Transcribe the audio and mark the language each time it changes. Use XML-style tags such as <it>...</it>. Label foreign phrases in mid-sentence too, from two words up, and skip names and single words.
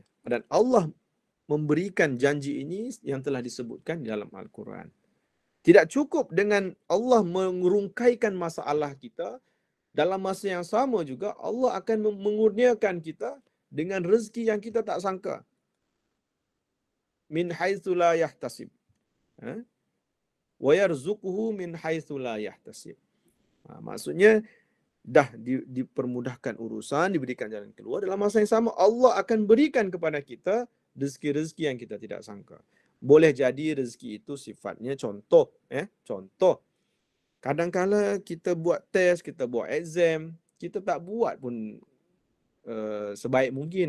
<ms>Dan Allah memberikan janji ini yang telah disebutkan dalam Al-Quran. Tidak cukup dengan Allah mengurungkaikan masalah kita dalam masa yang sama juga Allah akan mengurniakan kita dengan rezeki yang kita tak sangka.</ms> <ar>من حيث لا يحتسب. ويرزقه من حيث لا يحتسب.</ar> <ms>Maksudnya dah dipermudahkan urusan, diberikan jalan keluar, dalam masa yang sama Allah akan berikan kepada kita rezeki-rezeki yang kita tidak sangka. Boleh jadi rezeki itu sifatnya contoh, contoh. Kadang-kala kita buat test, kita buat exam, kita tak buat pun sebaik mungkin.</ms>